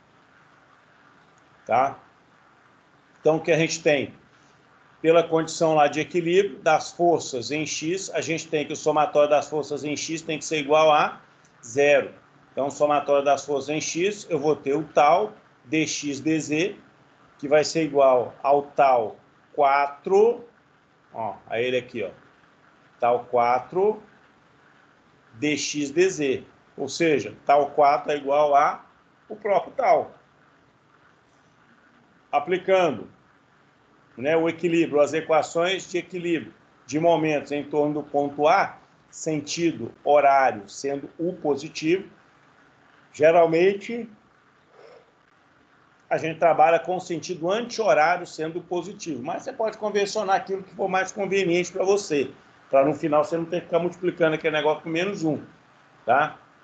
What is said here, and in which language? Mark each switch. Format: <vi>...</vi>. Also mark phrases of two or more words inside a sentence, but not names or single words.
<pt>Tá? Então, o que a gente tem? Pela condição lá de equilíbrio das forças em x, a gente tem que o somatório das forças em x tem que ser igual a 0. Então, o somatório das forças em x, eu vou ter o tal dx dz, que vai ser igual ao tal 4, ó, a ele aqui, ó, tal 4 dx dz. Ou seja, tal 4 é igual a o próprio tal. Aplicando, né, o equilíbrio, as equações de equilíbrio de momentos em torno do ponto A, sentido horário sendo U positivo, geralmente a gente trabalha com o sentido anti-horário sendo positivo, mas você pode convencionar aquilo que for mais conveniente para você, para no final você não ter que ficar multiplicando aquele negócio com menos 1, tá?</pt>